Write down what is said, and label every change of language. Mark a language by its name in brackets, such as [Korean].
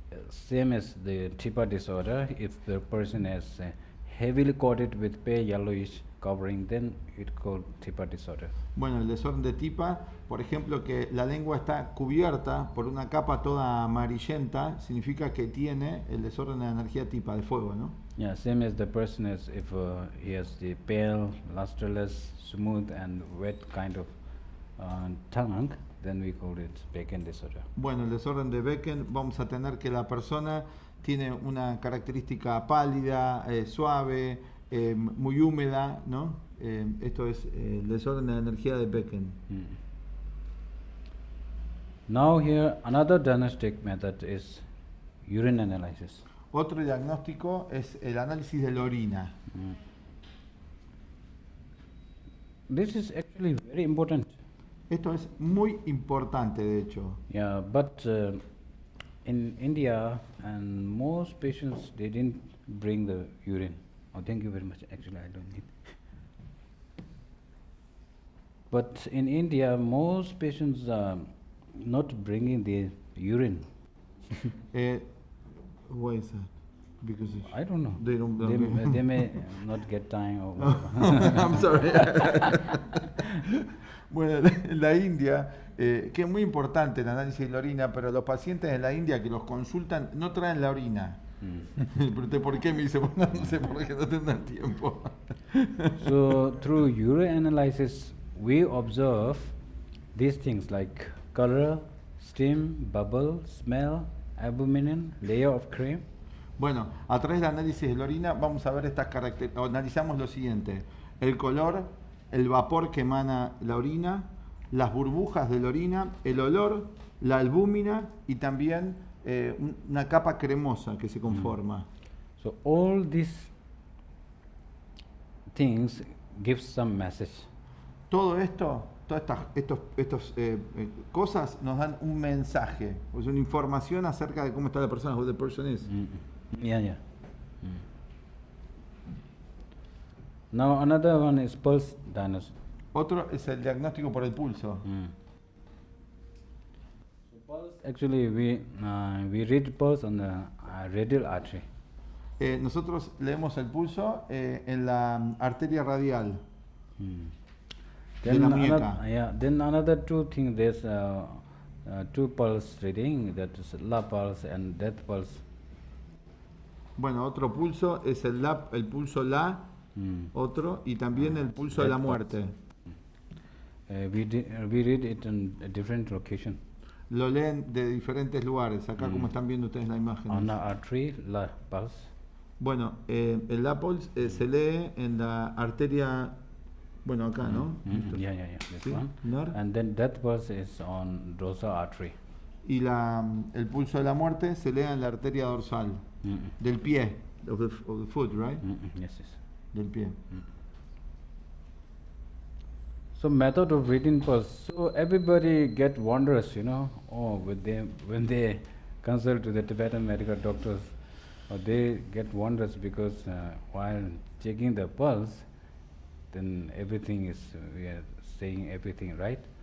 [English] Same as the Tipa disorder, if the person is heavily coated with pale yellowish covering, then it called Tipa disorder. [Spanish] Bueno, el desorden de Tipa, por ejemplo, que la lengua está cubierta por una capa toda amarillenta, significa que tiene el desorden de la energía Tipa, de fuego, ¿no? [English] Yeah, same as the person is, if he has the pale, lusterless, smooth and wet kind of tongue, then we call it Becken disorder. [Spanish] Bueno, el desorden de Becken, vamos a tener que la persona tiene una característica pálida, suave, muy húmeda, ¿no? Esto es el desorden de la energía de Becken. [English] Now here another diagnostic method is urine analysis. [Spanish] Otro diagnóstico es el análisis de la orina. [English] This is actually very important. [Spanish] Esto es muy importante, de hecho. [English] Yeah, but in India and most patients, they didn't bring the urine. Oh, thank you very much. Actually, I don't need. But in India, most patients are not bringing the urine. Why is that? Because I don't know. They don't. They may not get time or whatever. I'm sorry. [Spanish] Bueno, en la India, que es muy importante el análisis de la orina, pero los pacientes en la India que los consultan no traen la orina. Pregunté por qué, me dice, bueno, no sé por qué, no tendrán tiempo. [English] So through urine analysis, we observe these things like color, steam, bubble, smell, albumin, layer of cream. [Spanish] Bueno, a través del análisis de la orina vamos a ver estas características. Analizamos lo siguiente: el color, el vapor que emana la orina, las burbujas de la orina, el olor, la albúmina y también una capa cremosa que se conforma. [English] So all these things give some message. [Spanish] Todo esto, todas estas cosas nos dan un mensaje, es una información acerca de cómo está la persona, [English] who the person is. Yeah. Now another one is pulse diagnosis. Otro es el diagnóstico por el pulso. So pulse, actually we read pulse on the radial artery. [Spanish] Nosotros leemos el pulso en la arteria radial de la muñeca. [English] Then another two things, there's two pulse reading, that is la pulse and death pulse. [Spanish] Bueno, otro pulso es el pulso la, otro, y también el pulso de la muerte. [English] We read it in a different location. [Spanish] Lo leen de diferentes lugares, acá como están viendo ustedes la imagen. [English] On the artery, la pulse. [Spanish] Bueno, el la pulse se lee en la arteria, bueno, acá, ¿no? [English] Yeah. This [Spanish] ¿Sí? [English] one. Nor. And then death pulse is on dorsal artery. [Spanish] Y el pulso de la muerte se lee en la arteria dorsal, del pie, [English] of the foot, right? Yes. [Spanish] Del pie. [English] So method of reading pulse. So everybody get wonders, when they consult to the Tibetan medical doctors, or they get wonders because while checking the pulse, then everything is, we are saying everything right.